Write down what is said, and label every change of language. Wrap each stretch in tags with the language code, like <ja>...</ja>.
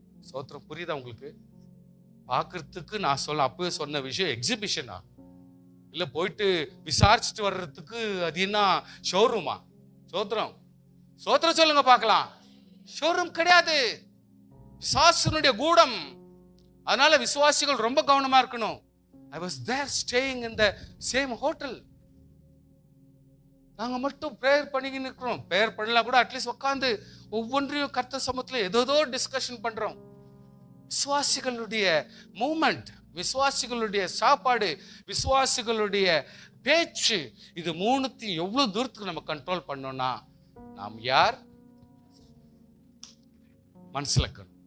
<ta>சோத்திரம், புரியுதா உங்களுக்கு? பார்க்கறதுக்கு நான் அப்பவே சொன்ன விஷயம் எக்ஸிபிஷனா? இல்லை போயிட்டு விசாரிச்சுட்டு வர்றதுக்கு அது என்ன ஷோரூமா? சோத்திரம் சொல்லுங்க பார்க்கலாம். ஷோரூம் கிடையாது, பிசாசுனுடைய கூடம். அதனால விசுவாசிகள் ரொம்ப கவனமா இருக்கணும்.</ta> <en>I was there staying in the same hotel.</en> <ta>நாங்க மட்டும் பிரேயர் பண்ணிக்கின்னு இருக்கிறோம். பிரேயர் பண்ணலாம் கூட அட்லீஸ்ட் உட்காந்து ஒவ்வொன்றையும் கர்த்தர் சமூகத்துல ஏதோ டிஸ்கஷன் பண்றோம். விசுவாசிகளுடைய மூமெண்ட், விசுவாசிகளுடைய சாப்பாடு, விசுவாசிகளுடைய பேச்சு, இது மூணுத்தையும் எவ்வளவு தூரத்துக்கு நம்ம கண்ட்ரோல் பண்ணோம்னா நாம் யார் மனசுல இருக்கணும்.</ta>